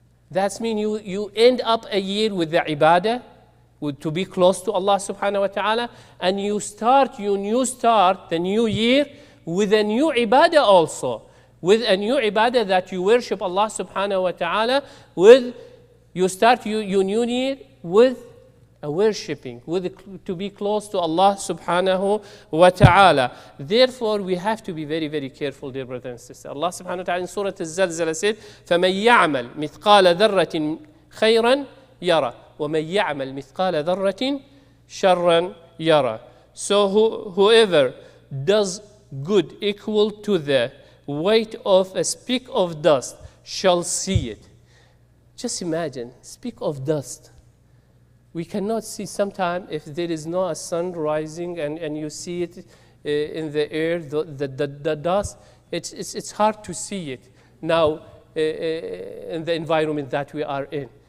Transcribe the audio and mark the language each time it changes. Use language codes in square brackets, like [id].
[en] That means you end up a year with the ibadah, to be close to Allah subhanahu wa ta'ala, and you start the new year with a new ibadah also, with a new ibadah that you worship Allah subhanahu wa ta'ala with. You start your new year with a worshipping, to be close to Allah subhanahu wa ta'ala. Therefore, we have to be very, very careful, dear brothers and sisters. Allah subhanahu wa ta'ala in Surah Al-Zalzala said, [ar] فَمَنْ يَعْمَلْ مِثْقَالَ ذَرَّةٍ خَيْرًا يَرَى وَمَنْ يَعْمَلْ مِثْقَالَ ذَرَّةٍ شَرًّا يَرَى. [en] So whoever does good equal to the weight of a speck of dust shall see it. Just imagine, speck of dust. We cannot see sometimes if there is no a sun rising and you see it in the air, the dust, it's hard to see it now in the environment that we are in.